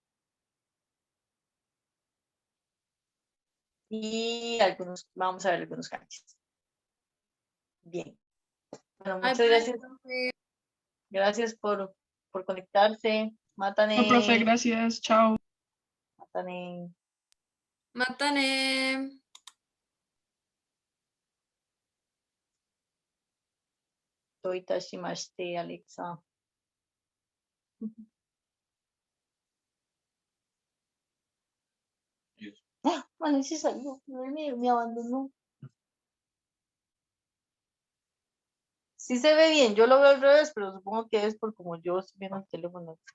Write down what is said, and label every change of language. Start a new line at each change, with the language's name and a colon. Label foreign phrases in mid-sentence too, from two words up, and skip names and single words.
Spanish: Y vamos a ver algunos kanjis. Bien. Bueno, Ay, muchas gracias. profe. Gracias por conectarse. Matane. No, profe, gracias. Chao. Matane. Matane. Toitashimashite, Alexa. Ah, bueno, sí salió. Me abandonó. Sí se ve bien. Yo lo veo al revés, pero supongo que es por como yo estoy viendo el teléfono.